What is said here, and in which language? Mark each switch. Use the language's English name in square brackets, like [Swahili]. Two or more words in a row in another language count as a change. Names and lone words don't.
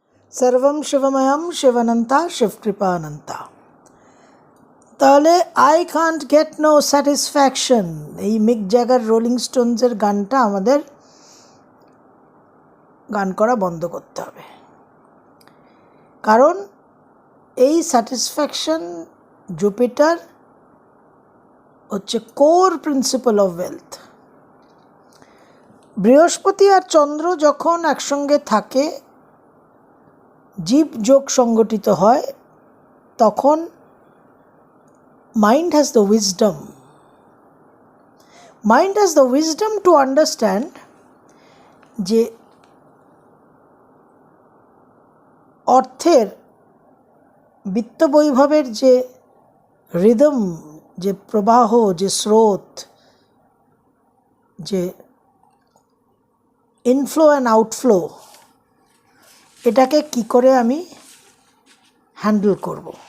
[Sanskrit] सर्वं शिवमयम शिवनंता शिवकृपानंता। [Bangla] তাহলে [English] I can't get no satisfaction, [Bangla] এই মিক জ্যাগার রোলিং স্টোনসের গানটা আমাদের গান করা বন্ধ করতে হবে, কারণ এই স্যাটিসফ্যাকশন জুপিটার হচ্ছে [English] core principal of wealth. [Bangla] বৃহস্পতি আর চন্দ্র যখন একসঙ্গে থাকে, জীব যোগ সংগঠিত হয়, তখন [English] mind has the wisdom to understand [Bangla] যে অর্থের বিত্ত বৈভবের যে রিদম, যে প্রবাহ, যে স্রোত, যে [English] inflow and outflow, [Bangla] এটাকে কি করে আমি হ্যান্ডেল করব।